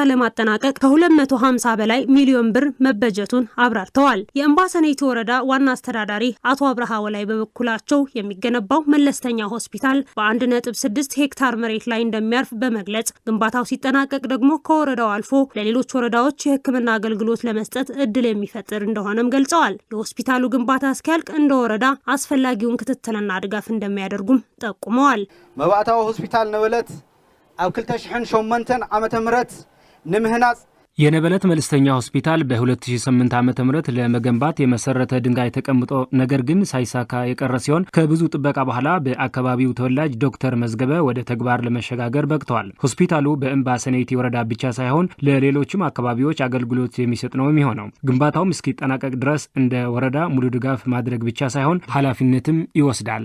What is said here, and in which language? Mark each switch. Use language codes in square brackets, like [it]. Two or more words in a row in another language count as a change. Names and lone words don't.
[am] ለማጠናቀቅ ከ250 በላይ ሚሊዮን ብር መበጀቱን አብራርተዋል። የእምባሰናይቲ ወረዳ ዋና አስተዳዳሪ አቶ አብርሃ ላይ በበኩላቸው የሚገነባው መለስተኛ ሆስፒታል በ1.6 ሄክታር መሬት ላይ እንደሚያርፍ በመግለጽ ግንባታው ሲጠናቀቅ ደግሞ ከወረዳው አልፎ ለሌሎች ወረዳዎች የህክምና አገልግሎት ለመስጠት እድል የሚፈጥር እንደሆነም ገልጸዋል። የሆስፒታሉ ግንባታ እስኪያልቅ እንደ ወረዳ አስፈላጊውን ክትትልና ድጋፍ እንደሚያደርጉም ጠቁመዋል። [ti] መባእታዊ ሆስፒታል ነበለት ኣብ 2008 ዓመተ ምህረት ንምህናጽ [am] የነበለት መለስተኛ ሆስፒታል በ2008 ዓ.ም ለመገንባት የመሰረተ ድንጋይ ተቀምጦ ነገር ግን ሳይሳካ የቀረ ሲሆን ከብዙ ጥበቃ በኋላ በአካባቢው ተወላጅ ዶክተር መዝገበ ወደ ተግባር ለመሸጋገር በቅቷል። ሆስፒታሉ በእምባሰኔቲ ወረዳ ብቻ ሳይሆን ለሌሎችም አካባቢዎች አገልግሎት የሚሰጥ ነው የሚሆነው። ግንባታውም እስኪጠናቀቅ ድረስ እንደ ወረዳ ሙሉ ድጋፍ ማድረግ ብቻ ሳይሆን ኃላፊነትም ይወስዳል።